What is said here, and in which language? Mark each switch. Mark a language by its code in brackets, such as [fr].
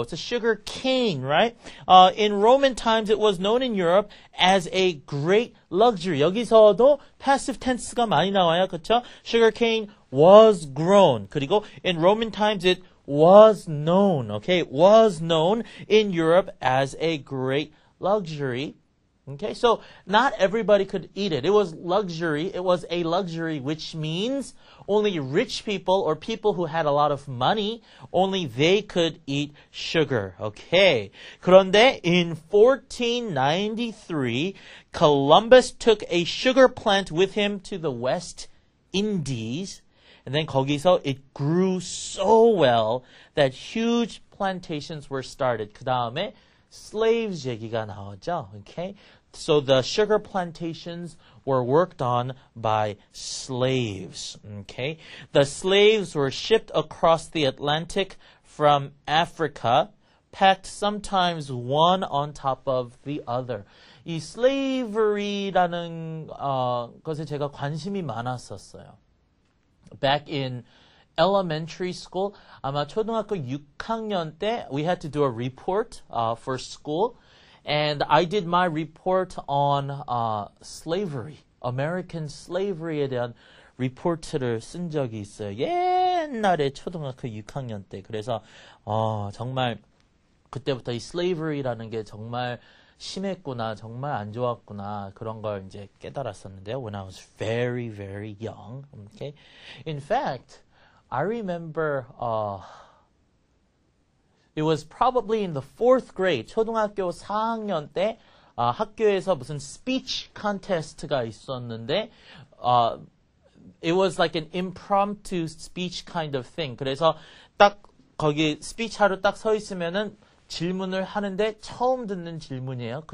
[en] It's a sugar cane, right? In Roman times, it was known in Europe as a great luxury. [ko] 여기서도 passive tense가 많이 나와요, 그렇죠? [en] Sugar cane was grown. [ko] 그리고 [en] in Roman times, it was known, okay? Was known in Europe as a great luxury. Okay, so not everybody could eat it. It was luxury. It was a luxury, which means only rich people or people who had a lot of money, only they could eat sugar. Okay. [ko] 그런데 [en] in 1493, Columbus took a sugar plant with him to the West Indies. And then [ko] 거기서 [en] it grew so well that huge plantations were started. [ko] 그 다음에 slaves 얘기가 나오죠. [en] Okay? So the sugar plantations were worked on by slaves. Okay? The slaves were shipped across the Atlantic from Africa, packed sometimes one on top of the other. [ko] 이 slavery라는 것에 제가 관심이 많았었어요. [en] Back in elementary school, [ko] 아마 초등학교 6학년 때 [en] we had to do a report for school, and I did my report on slavery, American slavery [ko] 에 대한 리포트를 쓴 적이 있어요. 옛날에 초등학교 6학년 때. 그래서 정말 그때부터 이 slavery라는 게 정말 심했구나, 정말 안 좋았구나, 그런 걸 이제 깨달았었는데요. [en] When I was very, very young. Okay? In fact, I remember it was probably in the 4th grade, [ko] 초등학교 4학년 때 학교에서 무슨 speech contest가 있었는데 [en] it was like an impromptu speech kind of thing. [ko] 그래서 딱 거기 speech 하러 딱 서 있으면은 질문을 하는데 처음 듣는 질문이에요.